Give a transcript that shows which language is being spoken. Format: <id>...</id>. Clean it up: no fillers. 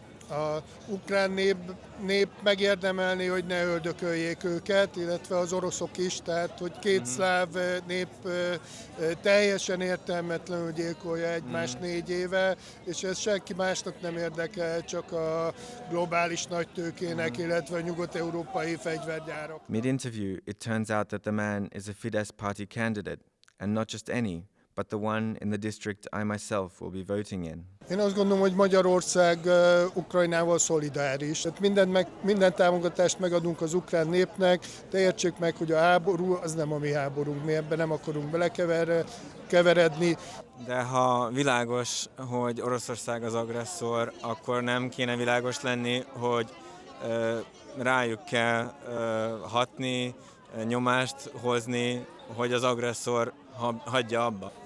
<hu>A ukrán nép megérdemelni, hogy ne öldököljék őket, illetve az oroszok is, tehát hogy két szláv nép teljesen értelmetlenül gyilkolja egymást 4 éve, és ez senki másnak nem érdekel, csak a globális nagytőkének, illetve a nyugat-európai fegyvergyárak.</hu> <en>Mid-interview, it turns out that the man is a Fidesz party candidate, and not just any, but the one in the district I myself will be voting in.</en> <hu>Én azt gondolom, hogy Magyarország Ukrajnával szolidáris. Tehát minden támogatást megadunk az ukrán népnek, de értsék meg, hogy a háború az nem a mi háborunk, mi ebben nem akarunk belekeveredni. De ha világos, hogy Oroszország az agresszor, akkor nem kéne világos lenni, hogy rájuk kell hatni, nyomást hozni, hogy az agresszor hagyja abba.</hu>